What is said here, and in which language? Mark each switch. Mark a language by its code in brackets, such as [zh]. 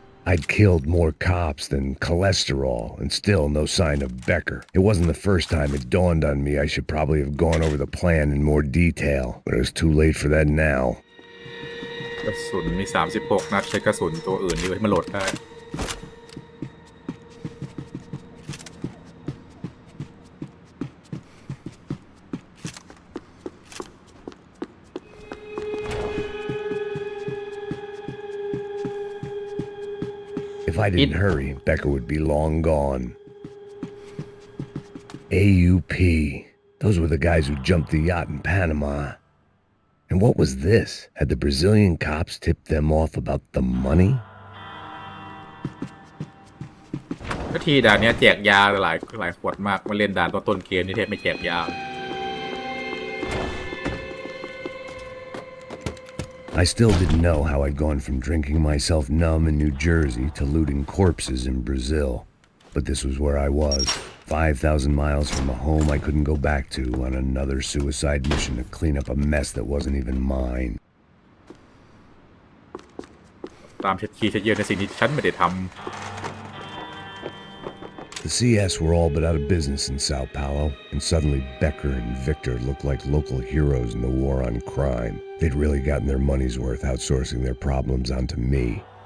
[en] I'd killed more cops than cholesterol, and still no sign of Becker. It wasn't the first time it dawned on me I should probably have gone over the plan in more detail, but it was too late for that now. [th] กระสุนมี36นัดใช้กระสุนตัวอื่นดีกว่าให้มันโหลดได้ [en] If I didn't hurry, Becker would be long gone. AUP. Those were the guys who jumped the yacht in Panama. And what was this? Had the Brazilian cops tipped them off about the money? [th] ก็ทีด่านนี้แจกยาหลายขวดมากมาเล่นด่านต้นเกมนี่แทบไม่แจกยา [en] I still didn't know how I'd gone from drinking myself numb in New Jersey to looting corpses in Brazil. But this was where I was, 5,000 miles from a home I couldn't go back to on another suicide mission to clean up a mess that wasn't even mine. [th] ตามเช็ดขี้เช็ดเยี่ยวในสิ่งที่ฉันไม่ได้ทำ [en] The CS were all but out of business in Sao Paulo, and suddenly Becker and Victor looked like local heroes in the war on crime. They'd really gotten their money's worth outsourcing their problems onto me.